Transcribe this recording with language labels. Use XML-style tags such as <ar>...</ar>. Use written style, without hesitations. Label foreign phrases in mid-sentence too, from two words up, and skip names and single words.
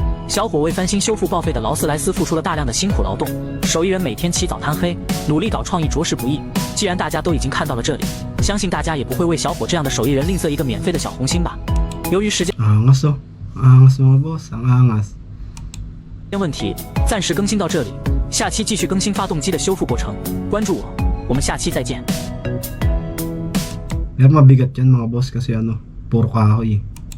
<zh>小伙为翻新修复报废的劳斯莱斯付出了大量的辛苦劳动，手艺人每天起早贪黑，努力搞创意着实不易。既然大家都已经看到了这里，相信大家也不会为小伙这样的手艺人吝啬一个免费的小红心吧？由于时间</zh> <tl>Angas oh. Angas mga boss, ang angas.</tl> <zh>问题，暂时更新到这里，下期继续更新发动机的修复过程。关注我，我们下期再见。</zh> <tl>Pero mabigat yan mga boss kasi ano, puro kahoy.</tl>